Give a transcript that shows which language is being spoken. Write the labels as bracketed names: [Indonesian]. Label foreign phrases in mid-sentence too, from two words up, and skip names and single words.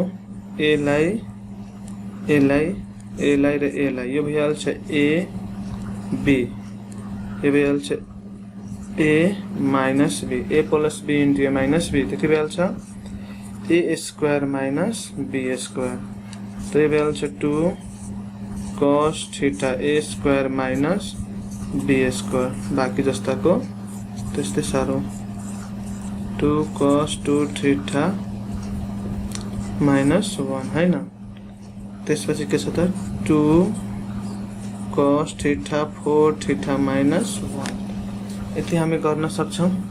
[Nepali] ए लाई र ए लाई यो भइहाल्छ ए बी यो भइहाल्छ [English] a minus b a plus b into a minus b [Nepali] त्यति भइहाल्छ [English] a square minus b square [Nepali] त्यही भइहाल्छ [English] 2 cos theta a square minus b square [Nepali] बाकी जस्ताको त्यस्तै सारो 2 [English] cos 2 theta minus 1 [Nepali] हैन त्यसपछि के छ त [English] 2 cos theta 4 theta minus 1 [Nepali] यति हामी गर्न सक्छौं।